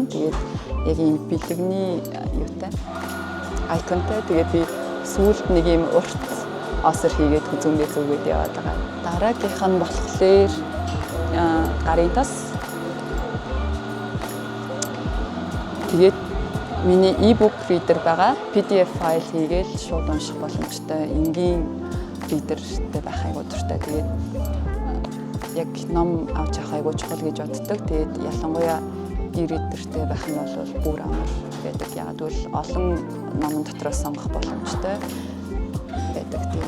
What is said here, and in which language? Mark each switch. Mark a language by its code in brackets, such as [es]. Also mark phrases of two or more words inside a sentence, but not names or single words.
[mn] Тэгээд яг ийм бэлгэний юутай айконтой. Тэгээд би сүүлд нэг ийм урт осор хийгээд хүзүүндээ зүгээд яваад байгаа. Дараагийнх нь болохоор гарын тос. Тэгээд миний [en] e-book reader [mn] байгаа. PDF файл хийгээл шууд унших боломжтой. Энгийн readerтэй байх айгуу дуртай. Тэгээд яг ном авч явах айгуу чухал гэж боддог. Тэгээд ялангуяа e-readerтэй байх нь бол бүр амар байдаг. Яг л олон номон дотроос сонгох боломжтой байдаг.